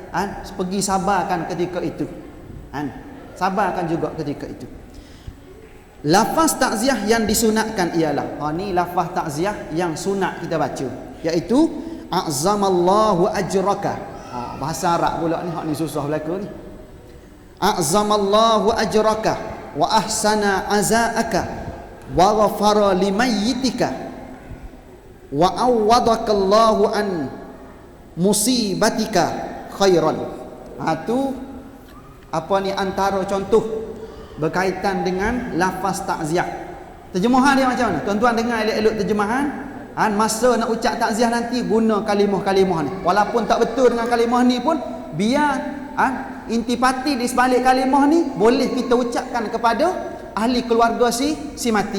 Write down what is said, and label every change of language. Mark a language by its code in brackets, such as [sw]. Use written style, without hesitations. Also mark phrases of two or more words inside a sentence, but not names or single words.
[ms] Pergi sabarkan ketika itu. Sabarkan juga ketika itu. Lafaz takziah yang disunatkan ialah, ni lafaz takziah yang sunat kita baca, iaitu [ar] أعظم الله أجرك. [ms] Bahasa Arab pula ni, hak ni susah berlaku ni. [ar] أعظم الله أجرك وأحسن عزاءك وغفر لميتك وعوضك الله عن مصيبتك خيرا. [ms] Tu apa ni antara contoh berkaitan dengan lafaz takziah. Terjemahan dia macam mana? Tuan-tuan dengar elok-elok terjemahan. Masa nak ucap takziah nanti guna kalimah-kalimah ni. Walaupun tak betul dengan kalimah ni pun, biar intipati di sebalik kalimah ni boleh kita ucapkan kepada ahli keluarga si mati.